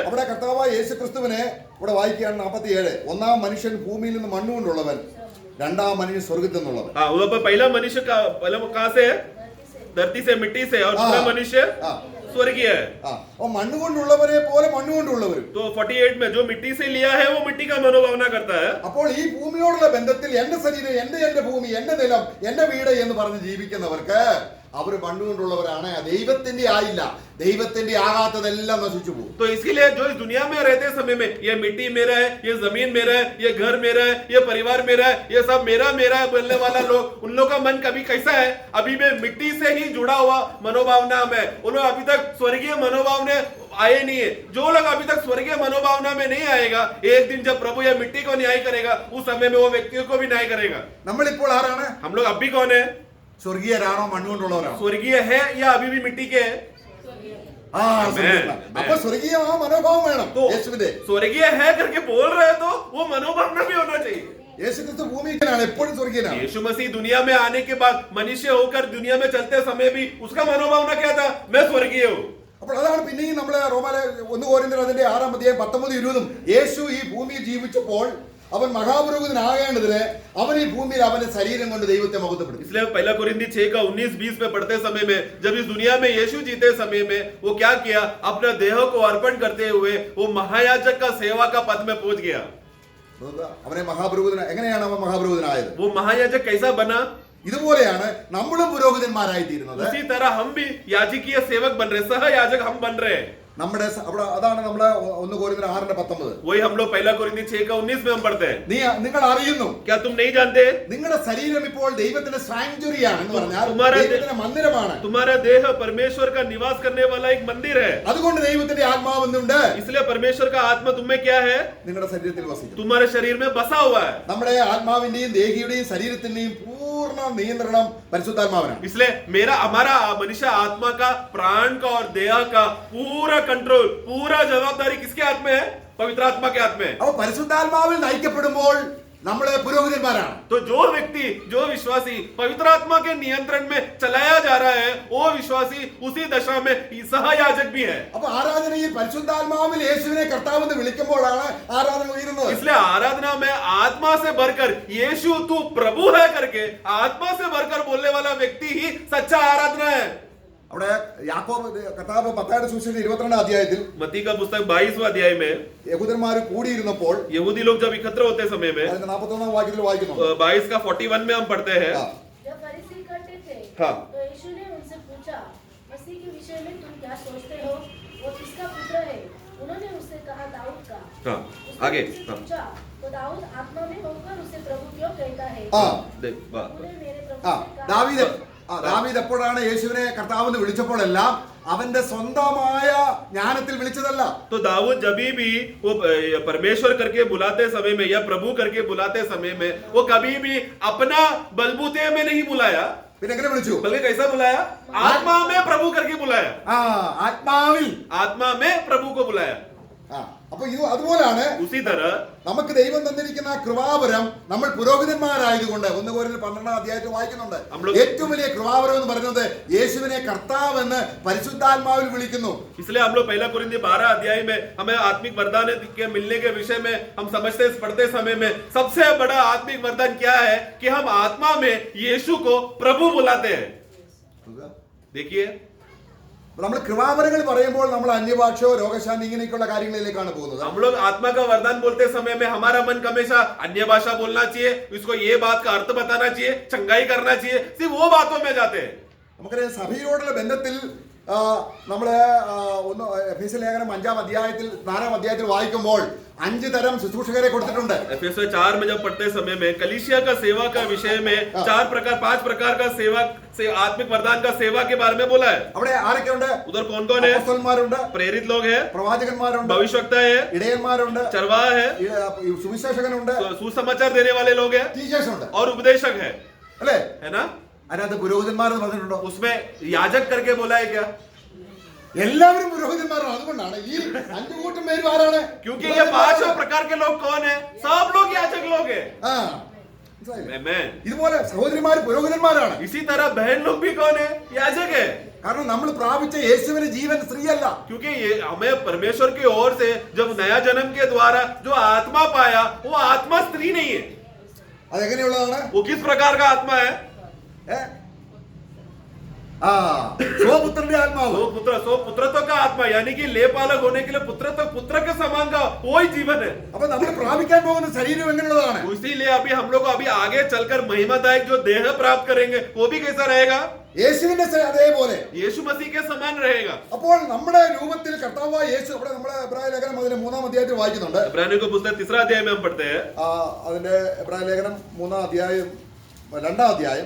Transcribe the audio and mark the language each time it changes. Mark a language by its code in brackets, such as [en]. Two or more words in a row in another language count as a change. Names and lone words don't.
[ml] അവിടെ കർത്താവായ യേശു ക്രിസ്തുവിനെ ഇവിടെ വായിക്കുകയാണ് 47. ഒന്നാം മനുഷ്യൻ ഭൂമിയിൽ നിന്ന് മണ്ണുകൊണ്ടുള്ളവൻ, രണ്ടാം മനുഷ്യൻ സ്വർഗത്തിൽ നിന്നുള്ളവൻ. [hi] हाँ, वहाँ पर पहला मनुष्य कहाँ से है? धरती से, मिट्टी से. और दूसरा मनुष्य स्वर्गीय है. [ml] അപ്പൊ മണ്ണുകൊണ്ടുള്ളവരെ പോലെ മണ്ണുകൊണ്ടുള്ളവരും. [hi] तो 48 में जो मिट्टी से लिया है वो मिट्टी का मनोभावना करता है. [ml] അപ്പോൾ ഈ ഭൂമിയോടുള്ള ബന്ധത്തിൽ എന്റെ ശരീരം, എന്റെ ഭൂമി, എന്റെ നിലം, എന്റെ വീട് എന്ന് പറഞ്ഞ് ജീവിക്കുന്നവർക്ക് അവർ മണ്ണുകൊണ്ടുള്ളവരാണ്. ദൈവത്തിന്റെ ആയില്ല, ദൈവത്തിന്റെ ആകാത്തതെല്ലാം നശിച്ചു പോകും. [hi] तो इसीलिए जो इस दुनिया में रहते समय में ये मिट्टी मेरा है, ये जमीन मेरा है, ये घर मेरा है, ये परिवार मेरा है, ये सब मेरा मेरा बोलने वाला लोग, उन लोग का मन कभी कैसा है? अभी भी मिट्टी से ही जुड़ा हुआ मनोभावना में. उन लोग अभी तक स्वर्गीय मनोभावना आए नहीं है. जो लोग अभी तक स्वर्गीय मनोभावना में नहीं आएगा, एक दिन जब प्रभु यह मिट्टी को न्याय करेगा, उस समय में वो व्यक्तियों को भी न्याय करेगा. [ml] നമ്മളിപ്പോൾ ആരാണ്? [hi] हम लोग अभी कौन है? [ml] സ്വർഗീയരാണോ മണ്ണുകൊണ്ടുള്ളവരാണോ? [hi] स्वर्गीय है या अभी भी मिट्टी के है? [ml] ആ അപ്പൊ സ്വർഗീയ ആ മനോഭാവം വേണം. [hi] तो [ml] യേശുവിന്റെ [hi] स्वर्गीय है करके बोल रहे हैं तो वो मनोभावना भी होना चाहिए. [ml] യേശു ക്രിസ്തു ഭൂമിയിലാണ്, എപ്പോഴും സ്വർഗീയനാണ്. [hi] यीशु मसीह दुनिया में आने के बाद मनुष्य होकर दुनिया में चलते समय भी उसका मनोभावना क्या था? मैं स्वर्गीय हूँ. [ml] അപ്പോൾ അതാണ് പിന്നെയും നമ്മള് റോമാലെ 1 കൊരിന്ത്യർ അതിന്റെ 6-ാം അധ്യായം 19-20 യേശു ഈ ഭൂമിയിൽ ജീവിച്ചപ്പോൾ അവൻ മഹാപുരോഹിതനാകേണ്ടതിന് അവൻ ഈ ഭൂമിയിൽ അവന്റെ ശരീരം കൊണ്ട് ദൈവത്തെ മഹത്വപ്പെടുത്തി. [hi] इसलिए पहला कोरिन्थी 6 का 19-20 में पढ़ते समय में जब इस दुनिया में यीशु जीते समय में वो क्या किया? अपना देह को अर्पण करते हुए वो महायाजक का सेवा का पद में पहुंच गया. [ml] അവനെ മഹാപുരോഹിതൻ എങ്ങനെയാണ് അവൻ മഹാപുരോഹിതനായത്? [hi] वो महायाजक कैसा बना? [ml] ഇതുപോലെയാണ് നമ്മളും പുരോഹിതന്മാരായി തീരുന്നത്. [hi] उसी तरह हम भी याजकीय सेवक बन रहे, सह याजक हम बन रहे हैं. [ml] നമ്മുടെ അവിടെ അതാണ് നമ്മള് 1 കൊരിന്ത്യർ 6:19. [hi] वही हम लोग पहला कोरिन्थी 6 का 19 में हम पढ़ते हैं. [ml] നിങ്ങൾ അറിയുന്നു, [hi] क्या तुम नहीं जानते? [ml] നിങ്ങളുടെ ശരീരം ഇപ്പോൾ ദൈവത്തിന്റെ സാങ്ച്വറിയാണ് എന്ന് പറഞ്ഞാൽ [hi] तुम्हारा [ml] ദൈവത്തിന്റെ മന്ദിരമാണ്. [hi] तुम्हारा देह परमेश्वर का निवास करने वाला एक मंदिर है. [ml] അതുകൊണ്ട് ദൈവത്തിന്റെ ആത്മാവെന്നുണ്ട്. [hi] इसलिए परमेश्वर का आत्मा तुम्हें क्या है? [ml] നിങ്ങളുടെ ശരീരത്തിൽ വസിക്കും. [hi] तुम्हारे शरीर में बसा हुआ है. [ml] നമ്മുടെ ആത്മാവിന്റെയും ദേഹിയുടെയും ശരീരത്തിന്റെയും പൂർണ്ണ നിയന്ത്രണം പരിശുദ്ധാത്മാവിനാണ്. [hi] इसलिए हमारा मनुष्य आत्मा का, प्राण का और देह का पूरा कंट्रोल, पूरा जवाबदारी किसके हाथ में है? पवित्र आत्मा के हाथ में है. [ml] അപ്പൊ പരിശുദ്ധാത്മാവിൽ നയിക്കപ്പെടുമ്പോൾ നമ്മള് പുരോഹിതന്മാരാണ്. [hi] तो जो व्यक्ति, जो विश्वासी पवित्र आत्मा के नियंत्रण में चलाया जा रहा है, वो विश्वासी उसी दशा में सहयाजक भी है. [ml] അപ്പൊ ആരാധനയിൽ പരിശുദ്ധാത്മാവിൽ യേശുവിനെ കർത്താവെന്ന് വിളിക്കുമ്പോഴാണ് ആരാധന ഉയരുന്നത്. [hi] इसलिए आराधना में आत्मा से भरकर यीशु तू प्रभु है करके आत्मा से भरकर बोलने वाला व्यक्ति ही सच्चा आराधना है. [ml] അവിടെ യാക്കോബ് കർത്താവ് മത്തായിയുടെ സുവിശേഷം 22 അധ്യായത്തിൽ [hi] मत्ती का पुस्तक 22वां अध्याय में [ml] യഹൂദന്മാർ കൂടിയിരുന്നപ്പോൾ [hi] यहूदी लोग जब एकत्र होते समय में [ml] അതിന്റെ 41 വാക്യത്തിൽ വായിക്കുന്നു [hi] 22 का 41 में हम पढ़ते हैं। ആ, जब फरीसी इकट्ठे थे हाँ। तो यीशु ने उनसे पूछा, मसीह के विषय में तुम क्या सोचते हो, वो किसका पुत्र है? उन्होंने उससे कहा, दाऊद का। हाँ, उसने आगे, उनसे हाँ। पूछा, तो दाऊद आत्मा में होकर उसे प्रभु क्यों कहता है? ആ देख बात उन्होंने मेरे प्रभु ആ से कहा, [ml] ദാവീദ് എപ്പോഴാണ് യേശുവിനെ കർത്താവെന്ന് വിളിച്ചപ്പോഴെല്ലാം അവന്റെ സ്വന്തമായ ജ്ഞാനത്തിൽ വിളിച്ചതല്ല. [hi] तो दाऊद जब भी वो परमेश्वर करके बुलाते समय में या प्रभु करके बुलाते समय में वो कभी भी अपना बलबूते में नहीं बुलाया, [ml] പിന്നെ എങ്ങനെ വിളിച്ചു? [hi] बल्कि कैसा बुलाया? आत्मा में प्रभु करके बुलाया, [ml] ആ ആത്മാവിൽ. [hi] आत्मा में प्रभु को बुलाया। [ml] ആ അപ്പൊ ഇത് അതുപോലാണ് [hi] उसी तरह [ml] നമുക്ക് ദൈവം തന്നിരിക്കുന്ന കൃപാവരം നമ്മൾ പുരോഹിതന്മാരായതുകൊണ്ട് 1 കൊരിന്ത്യർ 12 അധ്യായത്തിൽ വായിക്കുന്നുണ്ട്. ഏറ്റവും വലിയ കൃപാവരം എന്ന് പറയുന്നത് യേശുവിനെ കർത്താവെന്ന് പരിശുദ്ധാത്മാവിൽ വിളിക്കുന്നു. [hi] इसलिए हम लोग 1 कुरिन्थी 12 अध्याय में हमें आत्मिक वरदान के मिलने के विषय में हम समझते पढ़ते समय में सबसे बड़ा आत्मिक वरदान क्या है कि हम आत्मा में यीशु को प्रभु बुलाते हैं। देखिए [ml] നമ്മൾ കൃപാവരങ്ങൾ പറയുമ്പോൾ നമ്മൾ അന്യഭാഷയോ രോഗശാന്തി ഇങ്ങനെയൊക്കെയുള്ള കാര്യങ്ങളിലേക്കാണ് പോകുന്നത്. [hi] हम लोग आत्मा का वरदान बोलते समय में हमारा मन हमेशा अन्य भाषा बोलना चाहिए, इसको ये बात का अर्थ बताना चाहिए, चंगाई करना चाहिए, सिर्फ वो बातों में जाते हैं। [ml] നമുക്കറിയാം സഭയോടുള്ള ബന്ധത്തിൽ നമ്മള് എഫേസ്യ ലേഖനം 5 അധ്യായത്തിൽ 4 അധ്യായത്തിൽ വായിക്കുമ്പോൾ 5 തരം ശുശ്രൂഷകരെ കൊടുത്തിട്ടുണ്ട്. [hi] एफेसर 4 में जब पढ़ते समय में कलीसिया का सेवा का विषय में 5 प्रकार का सेवा से आत्मिक वरदान का सेवा के बारे में बोला है। [ml] അവിടെ ആരൊക്കെയുണ്ട്? [hi] उधर कौन कौन है? [ml] അപ്പോസ്തലന്മാരുണ്ട്, [hi] प्रेरित लोग हैं, [ml] പ്രവാചകന്മാരുണ്ട്, [hi] भविष्यवक्ता है, [ml] ഇടയന്മാരുണ്ട്, [hi] चरवाह है, [ml] സുവിശേഷകനുണ്ട്, [hi] सुसमाचार देने वाले लोग हैं [ml] ടീച്ചേഴ്സ് ഉണ്ട്, [hi] और उपदेशक है, [ml] അല്ലേ? [hi] है ना? [ml] അതിനകത്ത് പുരോഹിതന്മാരെന്ന് പറഞ്ഞിട്ടുണ്ടോ? [hi] उसमें याजक करके बोला है क्या? [ml] എല്ലാവരും പുരോഹിതന്മാരാണ്. അതുകൊണ്ടാണ് ഈ 5 കൂട്ടം പേരും ആരാണ്? [hi] क्योंकि ये 5 प्रकार के लोग कौन है? सब लोग याजक लोग हैं। [ml] ആ, മനസ്സിലായില്ലേ? [hi] आमेन। [ml] ഇതുപോലെ സഹോദരിമാർ പുരോഹിതന്മാരാണ്. [hi] इसी तरह बहन लोग भी कौन है? याजक है। [ml] കാരണം നമ്മൾ പ്രാപിച്ച യേശുവിന്റെ ജീവൻ സ്ത്രീയല്ല. [hi] क्योंकि ये हमें परमेश्वर की ओर से जब नया जन्म के द्वारा जो आत्मा पाया वो आत्मा स्त्री नहीं है। [ml] അതെങ്ങനെയുള്ളതാണ്? [hi] वो किस प्रकार का आत्मा है? [ml] ആ സ്വപുത്രന്റെ ആത്മാവ്. [hi] सो पुत्रत्व का आत्मा, यानी कि लेपालक होने के लिए पुत्र के समान का वही जीवन है। [ml] അപ്പൊ നമ്മൾ പ്രാപിക്കാൻ പോകുന്ന ശരീരം എങ്ങനെയുള്ളതാണ്? [hi] इसीलिए अभी हम लोग अभी आगे चलकर महिमादायक जो देह प्राप्त करेंगे वो भी कैसा रहेगा? [ml] യേശുവിന്റെ അതേപോലെ [hi] यीशु मसीह के समान रहेगा। [ml] അപ്പോൾ നമ്മുടെ രൂപത്തിൽ കർത്താവായ യേശു അവിടെ നമ്മുടെ എബ്രായ ലേഖനം അതിന്റെ 3 അധ്യായത്തിൽ വായിക്കുന്നുണ്ട്. [hi] इब्रानियों का पुस्तक 3 अध्याय में हम पढ़ते हैं, [ml] അതിന്റെ എബ്രായ ലേഖനം 3 അധ്യായം 2 അധ്യായം.